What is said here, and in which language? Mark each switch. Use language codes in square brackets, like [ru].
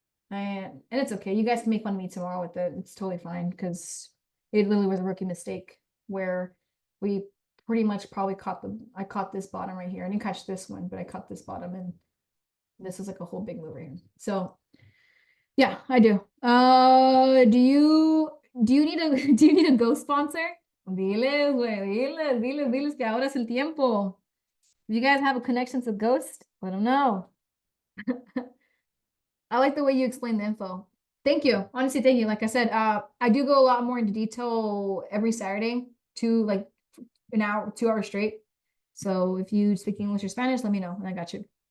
[en] And it's okay. You guys can make fun of me tomorrow with it. It's totally fine because it literally was a rookie mistake where we pretty much probably I caught this bottom right here. I didn't catch this one, but I caught this bottom and this is like a whole big move right here. So yeah, I do. Do you need a do you need a ghost sponsor? [es] Diles, güey, diles que ahora es el tiempo. [en] If you guys have a connection to Ghost, let them know. I like the way you explain the info. Thank you. Honestly, thank you. Like I said, I do go a lot more into detail every Saturday to like an hour, 2 hours straight. So if you speak English or Spanish, let me know and I got you.